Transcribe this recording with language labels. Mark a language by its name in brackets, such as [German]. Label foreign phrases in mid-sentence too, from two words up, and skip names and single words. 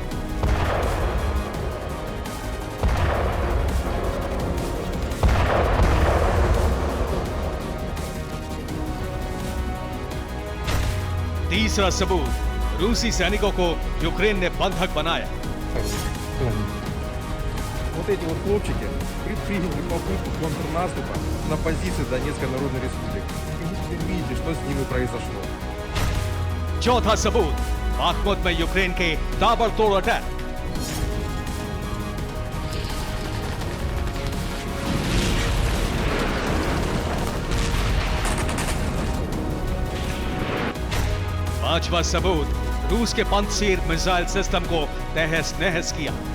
[Hindi] तीसरा सबूत, रूसी सैनिकों को यूक्रेन ने बंधक बनाया। [Russian] Вот эти вот хлопчики предприняли попытку контрнаступа на позиции Донецкой Народной Республики. И вы теперь видите, что с ними произошло. [Hindi] चौथा सबूत, बाखमुत में यूक्रेन के ताबड़तोड़ अटैक। पांचवा सबूत, रूस के पंतसीर मिसाइल सिस्टम को तहस नहस किया।